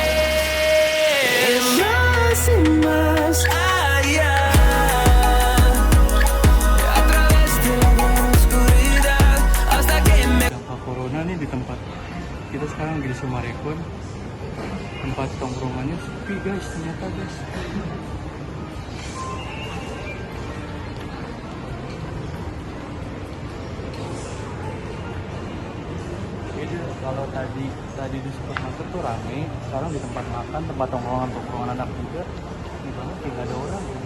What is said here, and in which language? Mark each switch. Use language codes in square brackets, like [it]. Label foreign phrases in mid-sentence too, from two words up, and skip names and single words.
[es] más allá, a través de la gran oscuridad, hasta que me... [id] Corona nih di tempat kita sekarang lagi di Sumarekon. Tempat tongkrongannya sepi guys, ternyata guys. Jadi kalau tadi di supermarket tuh rame, sekarang di tempat makan, tempat tongkrongan anak juga, ini banget kayak gak ada orang.